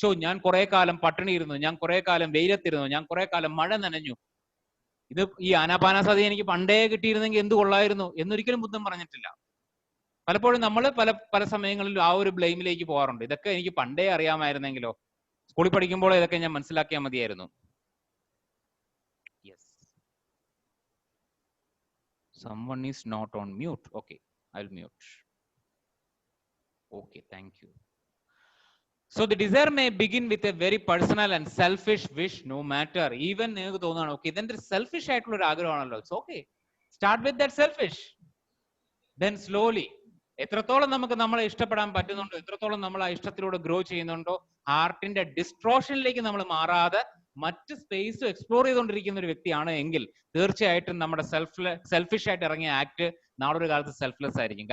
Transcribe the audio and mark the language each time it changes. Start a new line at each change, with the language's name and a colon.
Malayalam: ഞാൻ കുറെ കാലം പട്ടിണി ഇരുന്നു, ഞാൻ കുറെ കാലം വെയിലത്തിരുന്നു, ഞാൻ കുറെ കാലം മഴ നനഞ്ഞു, ഇത് ഈ ആനാപാനസതി എനിക്ക് പണ്ടേ കിട്ടിയിരുന്നെങ്കിൽ എന്ത് കൊള്ളായിരുന്നു എന്നൊരിക്കലും ബുദ്ധൻ പറഞ്ഞിട്ടില്ല. പലപ്പോഴും നമ്മൾ പല സമയങ്ങളിലും ആ ഒരു ബ്ലെയിമിലേക്ക് പോകാറുണ്ട്. ഇതൊക്കെ എനിക്ക് പണ്ടേ അറിയാമായിരുന്നെങ്കിലോ, സ്കൂളിൽ പഠിക്കുമ്പോൾ ഇതൊക്കെ ഞാൻ മനസ്സിലാക്കിയാൽ മതിയായിരുന്നു.
English: Yes, someone is not on mute. Okay, I'll mute. Okay, thank you. So the desire may begin with a very personal and selfish wish, no matter.
Malayalam: Even നിങ്ങൾക്ക് തോന്നുകയാണ് ഓക്കെ ഇതെന്റെ സെൽഫിഷ് ആയിട്ടുള്ള ഒരു ആഗ്രഹമാണല്ലോ,
English: It's okay, start with that selfish.
Malayalam: Then slowly എത്രത്തോളം നമുക്ക് നമ്മളെ ഇഷ്ടപ്പെടാൻ പറ്റുന്നുണ്ടോ, എത്രത്തോളം നമ്മൾ ആ ഇഷ്ടത്തിലൂടെ ഗ്രോ ചെയ്യുന്നുണ്ടോ, ഹാർട്ടിന്റെ ഡിസ്ട്രോഷനിലേക്ക് നമ്മൾ മാറാതെ മറ്റ് സ്പേസ് എക്സ്പ്ലോർ ചെയ്തുകൊണ്ടിരിക്കുന്ന ഒരു വ്യക്തിയാണ് എങ്കിൽ തീർച്ചയായിട്ടും നമ്മുടെ സെൽഫിഷ് ആയിട്ട് ഇറങ്ങിയ ആക്ട് നാളെ ഒരു കാലത്ത് സെൽഫ്ലെസ് ആയിരിക്കും.